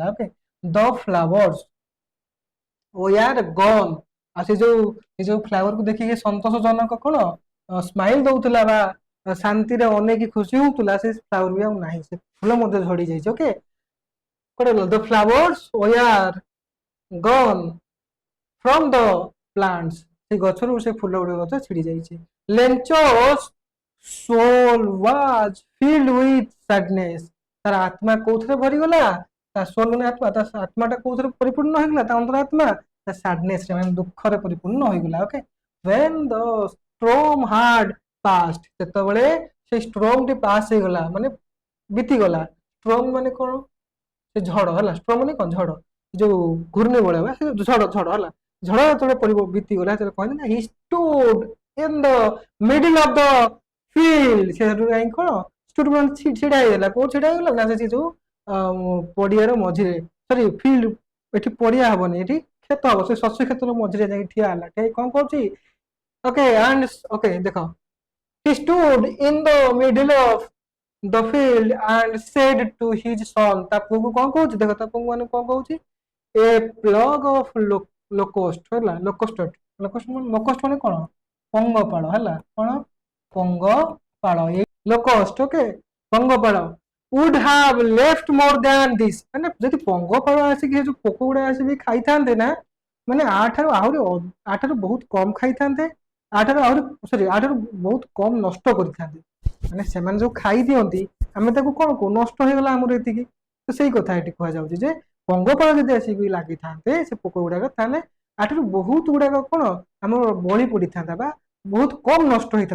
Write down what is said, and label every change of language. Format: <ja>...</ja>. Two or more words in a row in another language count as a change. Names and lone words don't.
<en>OK, the flowers were gone,</en> <or>ଆଉ ସେ ଯୋଉ ଫ୍ଲାୱାରକୁ ଦେଖିକି ସନ୍ତୋଷଜନକ କଣ ସ୍ମାଇଲ ଦଉଥିଲା ବା ଶାନ୍ତିରେ ଅନେଇକି ଖୁସି ହଉଥିଲା, ସେ ଫ୍ଲାୱାର ବି ଆଉ ନାହିଁ, ସେ ଫୁଲ ମଧ୍ୟ ଝଡି ଯାଇଛି।</or> <en>OK, the flowers were gone from the plants,</en> <or>ସେ ଗଛରୁ ସେ ଫୁଲ ଗୁଡିକ ଗଛ ଛିଡି ଯାଇଛି।</or> <en>ଲେଞ୍ଚସ୍ soul was filled with sadness,</en> <or>ତାର ଆତ୍ମା କୋଉଥିରେ ଭରିଗଲା, ତା soul ମାନେ ଆତ୍ମା, ତା ଆତ୍ମାଟା କୋଉଥିରେ ପରିପୂର୍ଣ୍ଣ ହେଇଗଲା, ତା ଅନ୍ତର ଆତ୍ମା ତା sadness ରେ ମାନେ ଦୁଃଖରେ ପରିପୂର୍ଣ୍ଣ ହୋଇଗଲା। ଓକେ,</or> <en>when the storm had passed,</en> <or>ସେତେବେଳେ ସେ ଷ୍ଟ୍ରମ ଟି ପାସ୍ ହେଇଗଲା ମାନେ ବିତିଗଲା, ଷ୍ଟ୍ରମ ମାନେ କଣ ସେ ଝଡ ହେଲା, ଷ୍ଟ୍ରମ ମାନେ କଣ ଝଡ, ଯୋଉ ଘୂର୍ଣ୍ଣି ବଳୟ ବା ଝଡ ହେଲା, ଝଡ ଯେତେବେଳେ ବିତିଗଲା ସେତେବେଳେ କହନ୍ତି ନା</or> <en>he stood in the middle of the field,</en> <or>ସେ ସେଠୁ ଯାଇ କଣ stood ମାନେ ଛିଡା ହେଇଗଲା, କୋଉ ଛିଡା ହେଇଗଲା ନା ସେ ଯୋଉ ପଡିଆର ମଝିରେ, ସରି ଫିଲ୍ଡ, ଏଠି ପଡିଆ ହବନି ଏଠି କ୍ଷେତ ହବ, ସେ ଶସ୍ୟ କ୍ଷେତ୍ର ମଝିରେ ଯାଇକି ଠିଆ ହେଲା, ଠିଆ କଣ କରୁଛି</or> <en>OK and OK</en> <or>ଦେଖ</or> <en>he stood in the middle of the field and said to his son,</en> <or>ତା ପୁଅକୁ କଣ କହୁଛି ଦେଖ, ତା ପୁଅକୁ ମାନେ କଣ କହୁଛି,</or> <en>a plague of</en> <or>ଲୋକୋଷ୍ଟ ହେଲା, ଲୋକୋଷ୍ଟ ମାନେ କଣ ପଙ୍ଗପାଳ ହେଲା, କଣ ପଙ୍ଗପାଳ, ଏଇ ଲୋକୋଷ୍ଟ ଓକେ ପଙ୍ଗପାଳ</or> <en>would have left more than this,</en> <or>ମାନେ ଯଦି ପଙ୍ଗପାଳ ଆସିକି ଯୋଉ ପୋକ ଗୁଡା ଆସିକି ଖାଇଥାନ୍ତେ ନା, ମାନେ ଆଠାରୁ ବହୁତ କମ ଖାଇଥାନ୍ତେ, ଆଠାରୁ ଆହୁରି ସରି ଆଠାରୁ ବହୁତ କମ ନଷ୍ଟ କରିଥାନ୍ତେ, ମାନେ ସେମାନେ ଯୋଉ ଖାଇ ଦିଅନ୍ତି ଆମେ ତାକୁ କଣ କହୁ ନଷ୍ଟ ହେଇଗଲା ଆମର ଏତିକି, ତ ସେଇ କଥା ଏଠି କୁହାଯାଉଛି ଯେ ପଙ୍ଗପାଳ ଯଦି ଆସିକି ଲାଗିଥାନ୍ତେ ସେ ପୋକ ଗୁଡାକ, ତାହେଲେ ଆଠାରୁ ବହୁତ ଗୁଡାକ କଣ ଆମର ବଳି ପଡିଥାନ୍ତା ବା ବହୁତ କମ ନଷ୍ଟ ହେଇଥାନ୍ତା।</or>